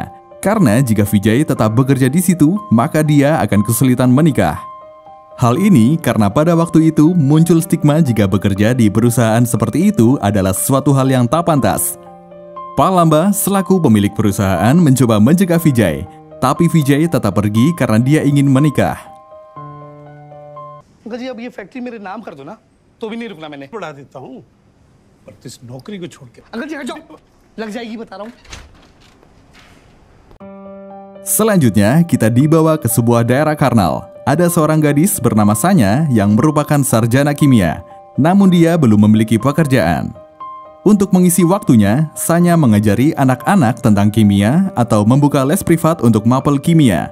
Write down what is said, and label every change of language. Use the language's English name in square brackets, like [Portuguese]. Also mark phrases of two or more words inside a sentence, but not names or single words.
[Indonesian] Karena jika Vijay tetap bekerja di situ, maka dia akan kesulitan menikah. Hal ini karena pada waktu itu muncul stigma jika bekerja di perusahaan seperti itu adalah suatu hal yang tak pantas. Pak Lamba selaku pemilik perusahaan mencoba mencegah Vijay, tapi Vijay tetap pergi karena dia ingin menikah. [Hindi] अंकल जी अब ये फैक्ट्री मेरे नाम कर दो ना तो भी नहीं रुकना मैंने बढ़ा देता हूँ पर इस नौकरी को छोड़ के अंकल जी हट जाओ लग जाएगी बता रहा हूँ. [Indonesian] Selanjutnya kita dibawa ke sebuah daerah Karnal. Ada seorang gadis bernama Sanya yang merupakan sarjana kimia, namun dia belum memiliki pekerjaan. Untuk mengisi waktunya, Sanya mengajari anak-anak tentang kimia atau membuka les privat untuk mapel kimia.